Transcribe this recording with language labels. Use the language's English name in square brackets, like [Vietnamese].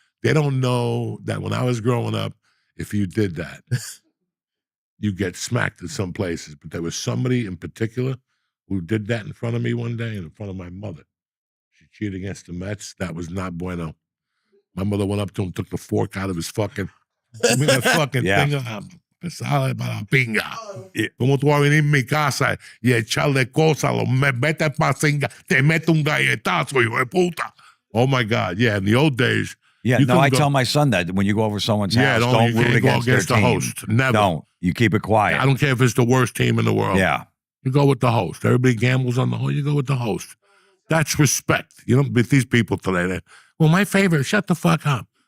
[English] They don't know that when I was growing up, if you did that, you get smacked in some places. But there was somebody in particular who did that in front of me one day, in front of my mother. She cheered against the Mets. That was not bueno. My mother went up to him, took the fork out of his fucking, that fucking thing. [Spanish] Sale para pinga. Como tú vas a venir en mi casa y echarle cosas, me mete pa singa, te mete un galletazo, hijo de puta. [English] Oh my God. Yeah, in the old days. Yeah, no, I tell my son that when you go over someone's house, don't root against their the team. host. Never. Don't. You keep it quiet. I don't care if it's the worst team in the world. Yeah. You go with the host. Everybody gambles on the host. You go with the host. That's respect. You don't with these people today. Well, my favorite, shut the fuck up.